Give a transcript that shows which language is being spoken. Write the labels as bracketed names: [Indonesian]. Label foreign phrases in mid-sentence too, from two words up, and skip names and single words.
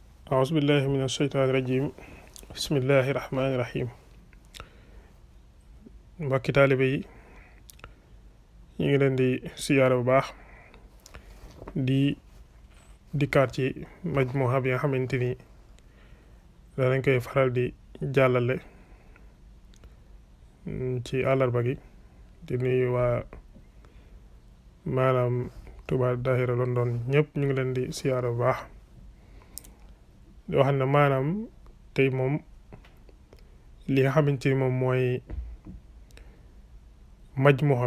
[Arabic] أعوذ بالله من الشيطان الرجيم بسم الله الرحمن الرحيم [Wolof] mbokki taalibe yi ñu ngi leen di siyaare bu baax di dikkaat ci majmuha bi nga xamante ni danañ koy faral di jàllale ci àllarba gi di nuyu waa maanaam Touba Daahira London ñëpp ñu ngi leen di siyaare bu baax di wax ne maanaam tey moom li nga xamante ni moom mooy majmuha